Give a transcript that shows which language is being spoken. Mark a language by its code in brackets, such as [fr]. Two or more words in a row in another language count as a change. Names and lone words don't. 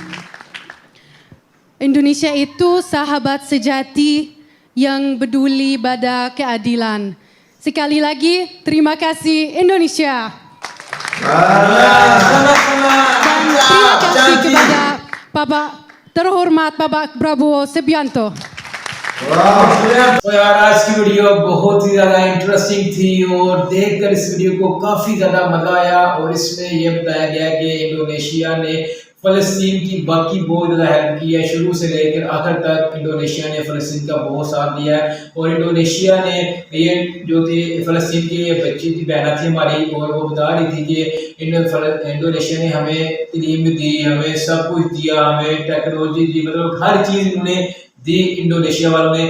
[id] Indonesia itu sahabat sejati yang peduli pada keadilan. Sekali lagi, terima kasih Indonesia. Dan terima kasih kepada Bapak terhormat Bapak Prabowo Subianto. [hi] तो यार आज की वीडियो बहुत ही ज्यादा इंटरेस्टिंग थी और देखकर इस वीडियो को काफी ज्यादा मजा आया और इसमें ये बताया गया कि इंडोनेशिया ने फलस्तीन की बाकी बहुत ज़्यादा हेल्प की है। शुरू से लेकर आखिर तक इंडोनेशिया ने फलस्तीन का बहुत साथ दिया है और इंडोनेशिया ने ये जो थी फलस्तीन की बच्ची थी, बहना थी हमारी, और वो बता रही थी कि इंडोनेशिया ने हमें तालीम दी, हमें सब कुछ दिया, हमें टेक्नोलॉजी दी, मतलब हर चीज़ उन्होंने दी इंडोनेशिया वालों ने।